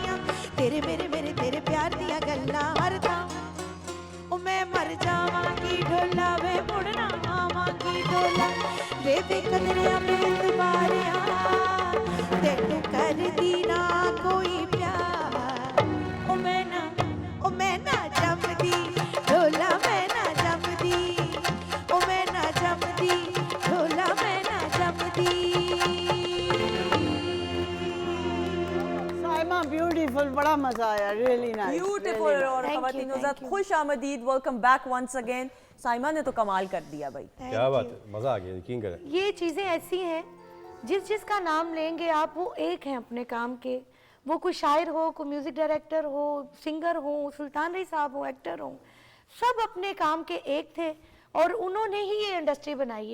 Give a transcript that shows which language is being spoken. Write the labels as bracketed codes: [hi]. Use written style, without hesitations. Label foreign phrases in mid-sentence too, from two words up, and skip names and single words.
[pa] ਤੇਰੇ ਮੇਰੇ ਮੇਰੇ ਤੇਰੇ ਪਿਆਰ ਦੀਆਂ ਗੱਲਾਂ ਹਰ ਥਾਂ ਤੇ ਕਦਰੀਆ ਬੇਤਬਾਰੀਆ ਤੈਨੂੰ ਕਰਦੀ ਨਾ ਕੋਈ ਪਿਆਰ ਓ ਮੈਂ ਨਾ ਜੰਮਦੀ ਢੋਲਾ ਮੈਂ ਨਾ ਜੰਮਦੀ ਓ ਮੈਂ ਨਾ ਜੰਮਦੀ ਢੋਲਾ ਮੈਂ ਨਾ ਜੰਮਦੀ [ur] سائمہ بیوٹیفل، بڑا مزہ آیا, [en] really nice, ब्यूटीफुल। और Thank you, [ur] खवातीन [en] thank [ur] हज़रात [en] you. [ur] خوش آمدید, [en] welcome back once again. [ur] سائمہ نے تو کمال کر دیا بھائی. کیا بات ہے، مزہ آ گیا، یقین کریں. یہ چیزیں ایسی ہیں جس کا نام لیں گے آپ وہ ایک ہیں اپنے کام کے، وہ کوئی شاعر ہو، کوئی [en] music director [ur] ہو، سنگر ہو، سلطان راہی صاحب ہو، ایکٹر ہو، سب اپنے کام کے ایک تھے اور انہوں نے ہی یہ انڈسٹری بنائی ہے.